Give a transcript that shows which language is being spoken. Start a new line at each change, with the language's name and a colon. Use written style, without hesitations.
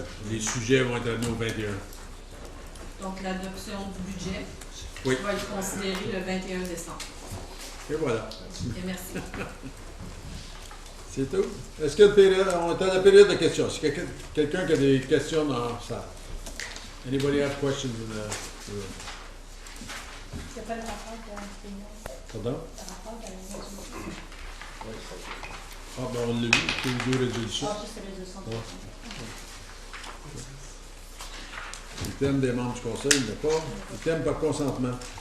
French: Les sujets vont être amenés au 21. Donc l'adoption du budget va être considérée le 21 décembre. Et voilà. Et merci. C'est tout. Est-ce qu'il y a une période? On est à la période de questions. Est-ce qu'il y a quelqu'un qui a des questions dans la salle?
English: Anybody have questions in the room?
French: C'est pas le rapport de la réunion. Pardon? Le rapport de la réunion. Ah, ben on l'a vu, c'est les deux résolutions. Ah, juste les résolutions. Le thème des membres du conseil, il n'y a pas. Le thème par consentement.